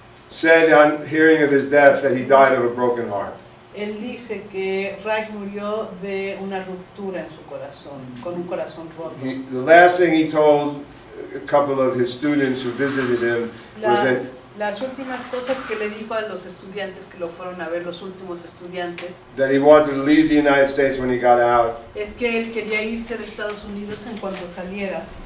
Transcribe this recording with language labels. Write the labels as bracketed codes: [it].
[en] said on hearing of his death that he died of a broken heart. [es] Él dice que Reich murió de una ruptura en su corazón, con un corazón roto. [en] The last thing he told a couple of his students who visited him was that [es] las últimas cosas que le dijo a los estudiantes que lo fueron a ver, los últimos estudiantes, [en] that he wanted to leave the United States when he got out. [es] Es que él quería irse de Estados Unidos en cuanto saliera.